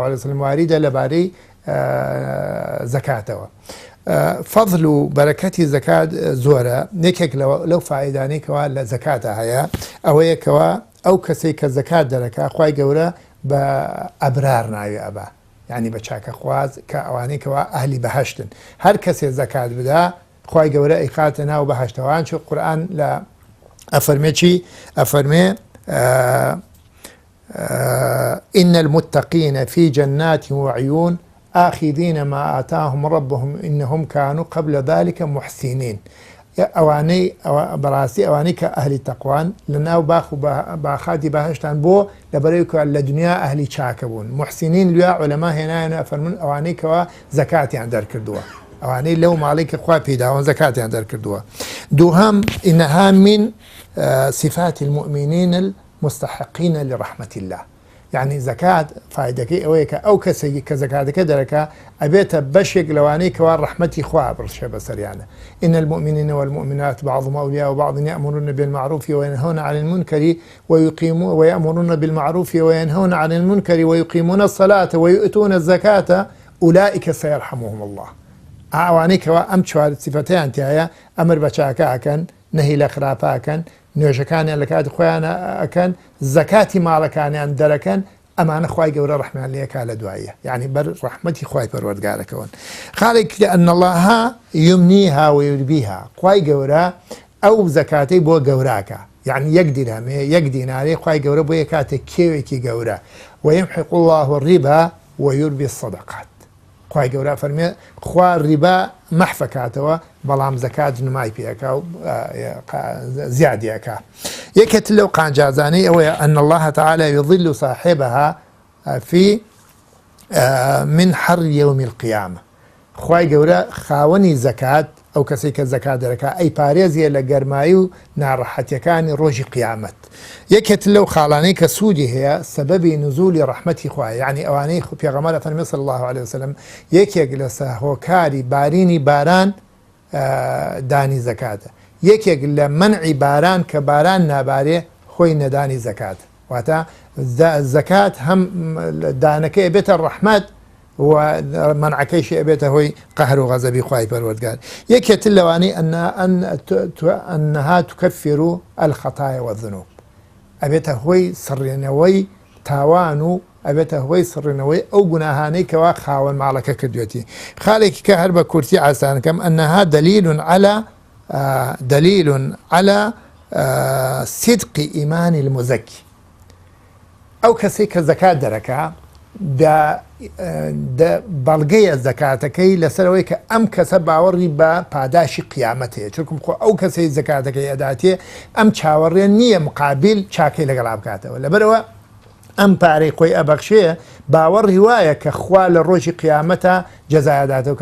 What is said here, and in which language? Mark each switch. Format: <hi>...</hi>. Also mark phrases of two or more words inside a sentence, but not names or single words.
<ar>عليه وسلم</ar> <ckb>واریدە لەبارەی زەکاتەوە فەضل و بەرەکەتی زەکات زۆرە یەکێک لەو فائیدانەی کەوا لە زەکاتە هەیە ئەوەیە کەوا ئەو کەسێک کە زەکات دەرەکا خوای گەورە بە ئەبرار ناوی ئەبا یعنی بە چاکە خواز کە ئەوانەی کەوا ئەهلی بەهەشتن هەر کەسێ زەکات بدا خوای گەورە ئەیخاتە ناو بەهەشتەوان چۆ قورئان لە ئەفەرمێ چی ئەفەرمێ</ckb> <ar>إن المتقين في جنات وعيون آخذين ما آتاهم ربهم إنهم كانوا قبل ذلك محسنين</ar> <ckb>ئەوانەی بەڕاستی ئەوانەی کە ئەهلی تەقوان لە ناو باخ و باخاتی بەهەشتان بۆ لەبەرەوەی لە دنیا ئەهلی چاکە بوون محسینین لویا عولەما هێنایەنە ئەفەرمون ئەوانەی کەوا زەکاتیان دەرکردووە ئەوانەی لەو ماڵی کە خوا پێداوە زەکاتیان دەرکردووە دووهەم</ckb> <ar>إنها من صفات المؤمنين المستحقين لرحمة الله</ar> <ckb>يعني زەکات فایدەکەی ئەوەیە کە ئەو کەسێکی کە زەکاتەکە دەرەکە ئەبێتە بەشێک لەوانەی کەوا ڕەحمەتی خوا بڕشێ بەسەریانە</ckb> <ar>إن المؤمنين والمؤمنات بعضهم أولياء بعض يأمرون بالمعروف وينهون عن المنكر ويأمرون بالمعروف وينهون عن المنكر ويقيمون الصلاة ويؤتون الزكاة أولئك سيرحمهم</ar> <ckb>الله ئەوانەی کەوا ئەم چوار سیفەتەیان تایە ئەمر بە چاکەکەن نەهی لە خراپەکەن نوێژەکانیان لە کاتی خۆیان ئەکەن زەکاتی ماڵەکانیان دەرەکەن ئەمانە خوای گەورە ڕەحمیان لێکا لە دواییە یعنی بەر ڕەحمەتی خوای پەروەردگارەکەون خاڵێک</ckb> <ar>لأن الله يمنيها ويربيها</ar> <ckb>خوای گەورە ئەو زەکاتەی بۆ گەوراکە یعنی یەک دیرهەمەیە یەک دینارێ خوای گەورە بۆ یە کاتێک کێوێکی گەورە</ckb> <ar>ويمحق الله الربا ويربي الصدقات</ar> <ckb>خوای گەورە فەرمێ خوا ڕیبا مەحفەکاتەوە بەڵام زەکات نمای پێەکە و زیادیەکە یەکێت لەو قانجازانەی ئەوەیە</ckb> <ar>أن الله تعالى يظل صاحبها في من حر يوم القيامة</ar> <ckb>خوای گەورە خاوەنی زەکات ئەو کەسێک کە زەکات دەرەکە ئەی پارێزیە لە گەرمایی و ناڕەحەتیەکانی ڕۆژی قیامەت یەکێت لەو خاڵانەی کە سوودی هەیە سەبەبی نزولی ڕەحمەتی خوایە یعنی ئەوانەی پێغەمبەر فەرمێ</ckb> <ar>صلی الله عليه وسلم</ar> <ckb>یەکێک لە سەهۆکاری بارینی باران دانی زەکاتە یەکێک لە منعی باران کە باران نابارێ خۆی نەدانی زەکات واتە زەکات هەم دانەکەی بێتە ڕەحمەت و منعەکەیشی ئەبێتە هۆی قەهر و غەزەبی خوای پەروەردگار یەکێت لەوانەی</ckb> <ar>أنها تكفر الخطايا والذنوب</ar> <ckb>ئەبێتە هۆی سڕێنەوەی تاوان و ئەبێتە هۆی سڕێنەوەی ئەو گوناهانەی کەوا خاوەن ماڵەکە کردوێتی خاڵێکی کە هەر بە کورتی ئاسانەکەم</ckb> <ar>أنها دليل على صدق إيمان المزكي</ar> <ckb>ئەو کەسێک کە زەکات دەرەکە بەڵگەیە زەکاتەکەی لەسەرەوەی کە ئەم کەسە باوەڕی بە پاداشی قیامەت هەیە چونکم خۆ ئەو کەسەی زەکاتەکەی ئەداتێ ئەم چاوەڕێ نییە مقابل چاکەی لەگەڵا بکاتەوە لەبەرەوە ئەم پارەی خۆی ئەبەخشێ باوەڕی وایە کە خوا لە ڕۆژی قیامەتە جەزایەداتەوە</ckb>